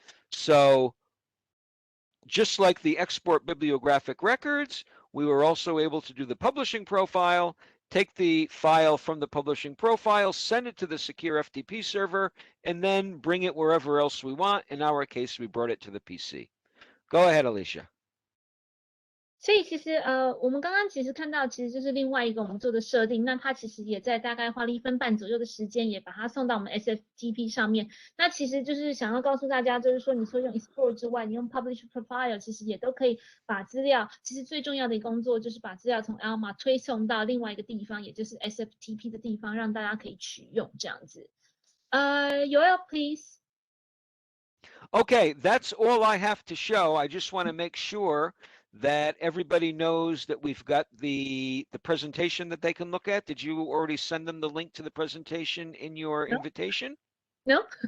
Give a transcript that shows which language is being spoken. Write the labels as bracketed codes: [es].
[en] So just like the export bibliographic records, we were also able to do the publishing profile, take the file from the publishing profile, send it to the Secure FTP server, and then bring it wherever else we want. In our case, we brought it to the PC. Go ahead, Alicia. [zh] 所以其实我们刚刚其实看到，其实就是另外一个我们做的设定，那它其实也在大概花了1分半左右的时间，也把它送到我们 SFTP 上面。那其实就是想要告诉大家，就是说你说用 export 之外，你用 publish profile 其实也都可以把资料，其实最重要的一个工作就是把资料从 Alma 推送到另外一个地方，也就是 SFTP 的地方，让大家可以取用这样子。 [en] Yoel, please. Okay, that's all I have to show. I just want to make sure that everybody knows that we've got the presentation that they can look at. Did you already send them the link to the presentation in your invitation? No.